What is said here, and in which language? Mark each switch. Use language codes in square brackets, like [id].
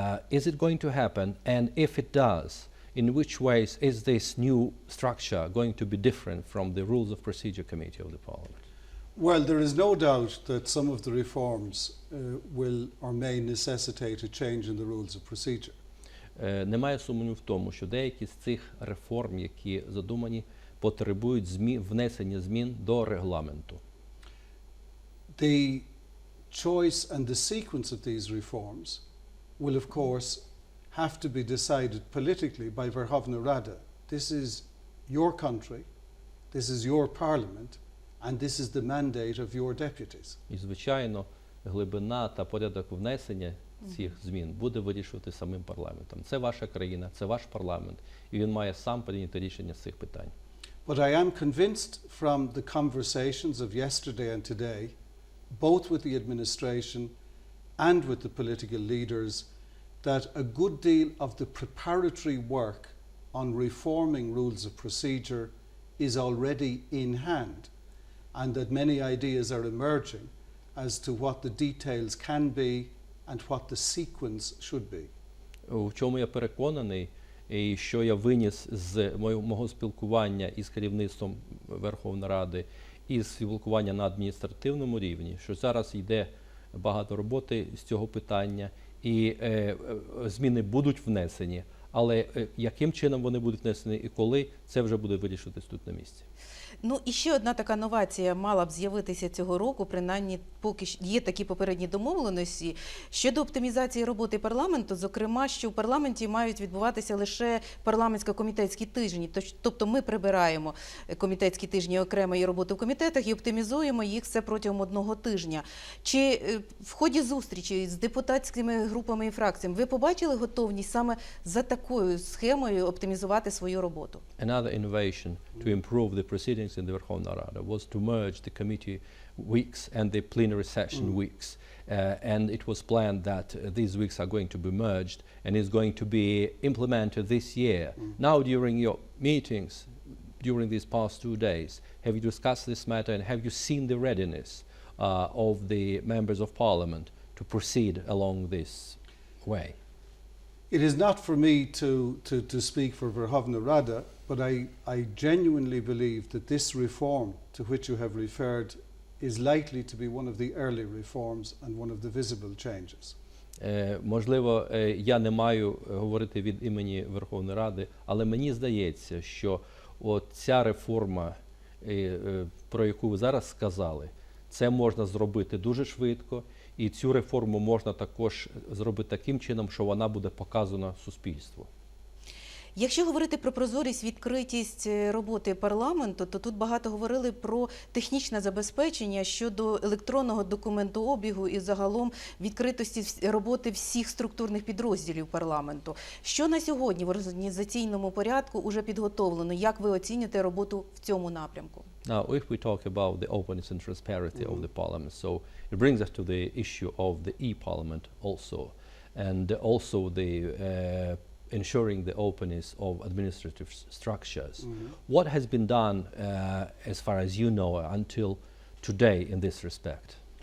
[en] Is it going to happen? And if it does, in which ways is this new structure going to be different from the Rules of Procedure Committee of the Parliament? Well, there is no doubt that some of the reforms will or may necessitate a change in the rules of procedure. [uk] Немає сумніву в тому, що деякі з цих реформ, які задумані, потребують внесення змін до регламенту. [en] The choice and the sequence of these reforms will, of course, have to be decided politically by Верховна Рада. This is your country, this is your parliament, and this is the mandate of your deputies. [uk] І, звичайно, глибина та порядок внесення цих змін буде вирішувати самим парламентом. Це ваша країна, це ваш парламент, і він має сам прийняти рішення з цих питань. But I am convinced from the conversations of yesterday and today, both with the administration and with the political leaders, that a good deal of the preparatory work on reforming rules of procedure is already in hand, and that many ideas are emerging as to what the details can be and what the sequence should be. В чому я переконаний, і що я виніс з мого спілкування із керівництвом Верховної Ради, і спілкування на адміністративному рівні, що зараз йде багато роботи з цього питання, і зміни будуть внесені, але яким чином вони будуть внесені і коли, це вже буде вирішуватись тут на місці. Ну і ще одна така новація мала б з'явитися цього року, принаймні поки є такі попередні домовленості, щодо оптимізації роботи парламенту, зокрема, що в парламенті мають відбуватися лише парламентсько-комітетські тижні. Тобто ми прибираємо комітетські тижні окремої роботи в комітетах і оптимізуємо їх все протягом одного тижня. Чи в ході зустрічі з депутатськими групами і фракціями ви побачили готовність саме за такою схемою оптимізувати свою роботу? [en] Another innovation to improve the proceedings in the Верховна Рада was to merge the committee weeks and the plenary session weeks. And it was planned that these weeks are going to be merged and is going to be implemented this year. Now, during your meetings, during these past 2 days, have you discussed this matter and have you seen the readiness of the members of parliament to proceed along this way? It is not for me to speak for Verkhovna Rada, but I genuinely believe that this reform to which you have referred is likely to be one of the early reforms and one of the visible changes. [uk] Можливо, я не маю говорити від імені Верховної Ради, але мені здається, що ця реформа, про яку ви зараз сказали, це можна зробити дуже швидко, і цю реформу можна також зробити таким чином, що вона буде показана суспільству. Якщо говорити про прозорість, відкритість роботи парламенту, то тут багато говорили про технічне забезпечення щодо електронного документообігу і загалом відкритості роботи всіх структурних підрозділів парламенту. Що на сьогодні в організаційному порядку уже підготовлено? Як ви оцінюєте роботу в цьому напрямку? [en] Now, if we talk about the openness and transparency of the parliament, so it brings us to the issue of the e-parliament also, and also the ensuring the openness of administrative structures. What has been done, as far as you know, until today in this respect?